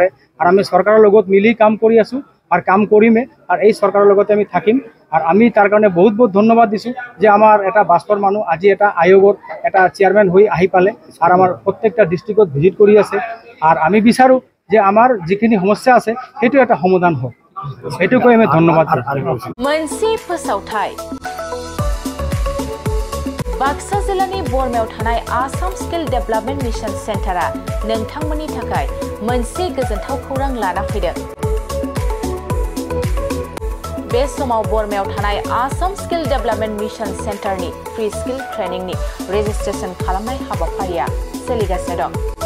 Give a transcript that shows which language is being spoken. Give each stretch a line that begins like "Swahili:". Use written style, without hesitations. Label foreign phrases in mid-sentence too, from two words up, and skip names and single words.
Assamese: আৰু আমি চৰকাৰৰ লগত মিলি কাম কৰি আছোঁ আৰু কাম কৰিমে, আৰু এই চৰকাৰৰ লগতে আমি থাকিম। আৰু আমি তাৰ কাৰণে বহুত ধন্যবাদ দিছোঁ যে আমাৰ এটা বাছপৰ মানুহ আজি এটা আয়োগৰ এটা চেয়াৰমেন হৈ আহি পালে আৰু আমাৰ প্ৰত্যেকটা ডিষ্ট্ৰিক্টত ভিজিট কৰি আছে। আৰু আমি বিচাৰোঁ যে আমাৰ যিখিনি সমস্যা আছে সেইটো এটা সমাধান হওক, সেইটো কৈ আমি ধন্যবাদ।
Bodo: मोनसे फोसावथाय बाक्सा जिल्लानि बरमायाव थानाय आसाम स्किल डेभेलपमेन्ट मिशन सेन्टारा नोंथांमोननि थाखाय मोनसे गोजोनथाव खौरां लाना फैदों। बे समाव बरमायाव थानाय आसाम स्किल डेभेलपमेन्ट मिशन सेन्टारनि
English: free skill
Bodo: ट्रेनिंनि रेजिस्ट्रेशन खालामनाय हाबाफारिया सोलिगासिनो दं।